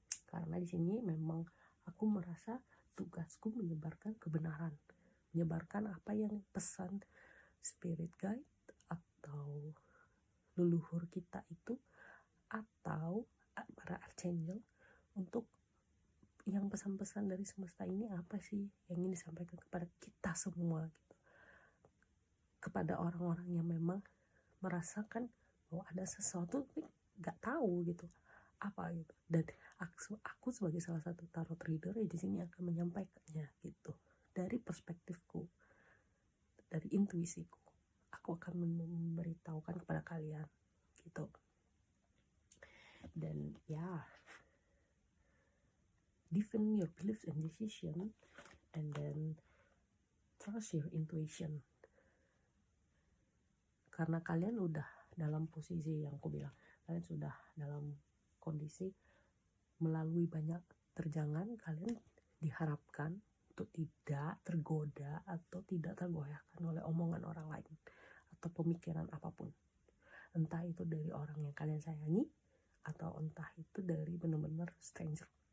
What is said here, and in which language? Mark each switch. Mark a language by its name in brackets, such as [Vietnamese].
[Indonesian] Karena di sini memang aku merasa tugasku menyebarkan kebenaran, menyebarkan apa yang pesan spirit guide atau leluhur kita itu, atau para archangel, untuk yang pesan-pesan dari semesta ini apa sih yang ingin disampaikan kepada kita semua gitu, kepada orang-orang yang memang merasakan bahwa ada sesuatu tapi nggak tahu gitu apa gitu. Dan aku sebagai salah satu tarot reader di sini akan menyampaikannya gitu dari perspektifku, dari intuisiku. Aku akan memberitahukan kepada kalian gitu. Dan ya, [English] defend your beliefs and decision, and then trust your intuition. [Indonesian] Karena kalian udah dalam posisi yang aku bilang, kalian sudah dalam kondisi melalui banyak terjangan, kalian diharapkan untuk tidak tergoda atau tidak tergoyahkan oleh omongan orang lain atau pemikiran apapun, entah itu dari orang yang kalian sayangi atau entah itu dari benar-benar stranger.